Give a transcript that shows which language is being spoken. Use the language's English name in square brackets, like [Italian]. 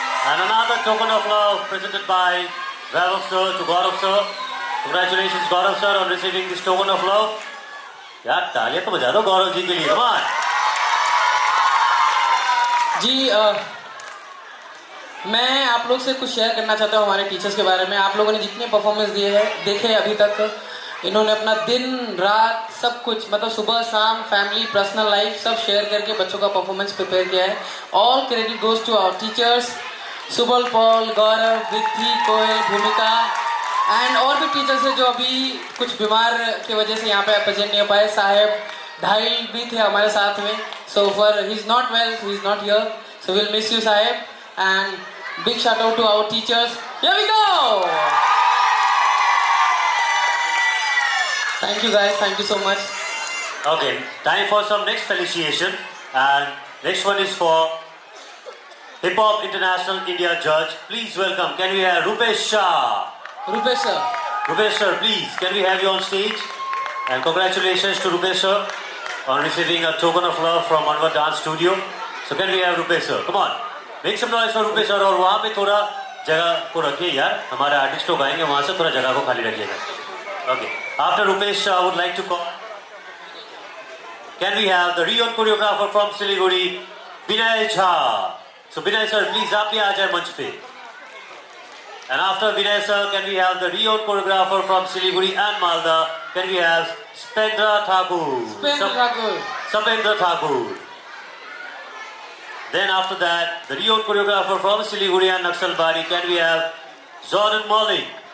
[English] And another token of love presented by Vaibhav sir to Gaurav sir. Congratulations Gaurav sir on receiving this token of love. [Hindi] यार तालियां तो बजा दो गौरव जी के लिए. [English] Come on. [Hindi] जी मैं आप लोग से कुछ शेयर करना चाहता हूँ हमारे टीचर्स के बारे में. आप लोगों ने जितने परफॉर्मेंस दिए हैं देखे अभी तक, इन्होंने अपना दिन रात सब कुछ मतलब सुबह शाम फैमिली पर्सनल लाइफ सब शेयर करके बच्चों का परफॉर्मेंस प्रिपेयर किया है. [English] all credit goes to our teachers [Hindi] Subal Paul, गौरव, विद्धि, कोयल, भूमिका एंड और भी टीचर्स हैं जो अभी कुछ बीमार की वजह से यहाँ पे प्रेजेंट नहीं हो पाए. साहेब ढाई भी थे हमारे साथ में. [English] So for he is not well, he is not here, so will miss you Saheb. And big shout out to our teachers. Here we go. Thank you guys. Thank you so much. Okay, time for some next felicitation. And next one is for Hip Hop International India Judge. Please welcome, can we have Rupesh Shah? Rupesh sir. Rupesh sir, please, can we have you on stage? And congratulations to Rupesh sir on receiving a token of love from Anwar Dance Studio. So can we have Rupesh sir? Come on. Make some noise for Rupesh sir. [Hindi] और वहाँ पे थोड़ा जगह को रखिए यार, हमारे artist लोग आएंगे वहाँ से, थोड़ा जगह को खाली रखिएगा. [English] Okay. After Rupesh, I would like to call. Can we have the renowned choreographer from Siliguri, Binay Jha? So Binay sir, please [Hindi] आप यहाँ आ जाए मंच पे. [English] And after Binay sir, can we have the renowned choreographer from Siliguri and Malda? Can we have Spendra Thakur? Sapendra Thakur. Then after that, the renowned choreographer from Siliguri and Naxalbari, can we have Jordan Malik?